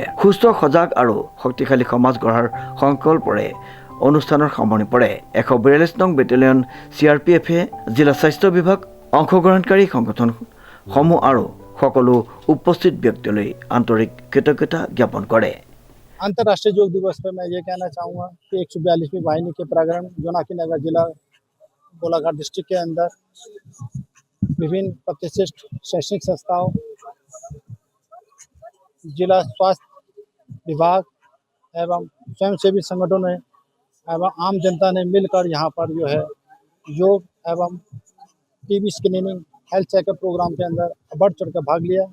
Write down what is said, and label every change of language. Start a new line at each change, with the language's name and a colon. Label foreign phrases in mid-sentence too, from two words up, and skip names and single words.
Assamese: সুস্থ সজাগ আৰু শক্তিশালী সমাজ গঢ়াৰ সংকল্পৰে অনুষ্ঠানৰ সামৰণি পৰে। 142 নং বেটেলিয়ন CRPFে জিলা স্বাস্থ্য বিভাগ অংশগ্ৰহণকাৰী সংগঠনসমূহ আৰু সকলো উপস্থিত ব্যক্তিলৈ আন্তৰিক কৃতজ্ঞতা জ্ঞাপন কৰে।
Hindi: अंतर्राष्ट्रीय योग दिवस पर मैं ये कहना चाहूँगा कि 142वीं वाहिनी के प्रांगण जोनाकीनगर जिला गोलाघाट डिस्ट्रिक्ट के अंदर विभिन्न प्रतिष्ठित शैक्षणिक संस्थाओं, जिला स्वास्थ्य विभाग एवं स्वयंसेवी संगठनों एवं आम जनता ने मिलकर यहाँ पर जो है योग एवं
English: TB screening health checkup program
Hindi: के अंदर बढ़ चढ़ कर भाग लिया।